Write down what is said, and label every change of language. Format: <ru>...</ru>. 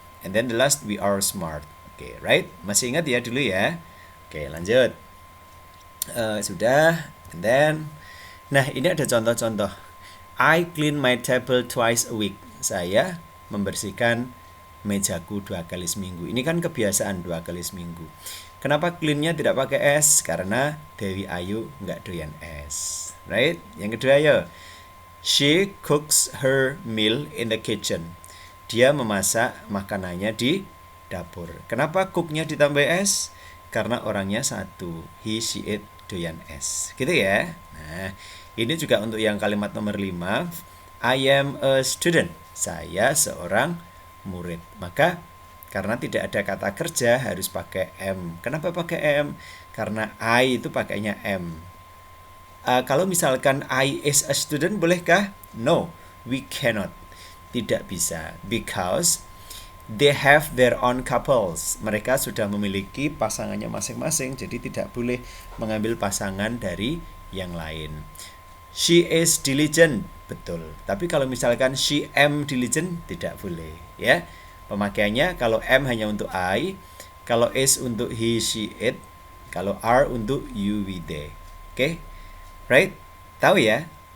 <en>And then the last, we are smart.</en> <id>Oke, right? Masih ingat ya dulu ya? Oke, lanjut. Sudah.</id> <en>And then,</en> <id>nah ini ada contoh-contoh.</id> <en>I clean my table twice a week.</en> <id>Saya membersihkan mejaku 2 kali seminggu. Ini kan kebiasaan 2 kali seminggu. Kenapa clean-nya tidak pakai S? Karena Dewi Ayu nggak doyan S.</id> <en>Right?</en> <id>Yang kedua ya.</id> <en>She cooks her meal in the kitchen.</en> <id>Dia memasak makanannya di dapur. Kenapa cook-nya ditambah S? Karena orangnya satu. He, she, it doyan S. Gitu ya. Nah, ini juga untuk yang kalimat nomor 5.</id> <en>I am a student.</en> <id>Saya seorang murid. Maka karena tidak ada kata kerja harus pakai am. Kenapa pakai am? Karena I itu pakainya am. Kalau misalkan</id> <en>I is a student,</en> <id>bolehkah?</id> <en>No, we cannot.</en> <id>Tidak bisa.</id> <en>Because they have their own couples.</en> <id>Mereka sudah memiliki pasangannya masing-masing. Jadi tidak boleh mengambil pasangan dari yang lain.</id> <en>She is diligent.</en> <id>Betul. Tapi kalau misalkan</id> <en>she am diligent,</en> <id>tidak boleh. Ya. Pemakaiannya kalau am hanya untuk I, kalau is untuk he, she, it, kalau are untuk you, we, they. Oke? Right? Tahu ya?</id>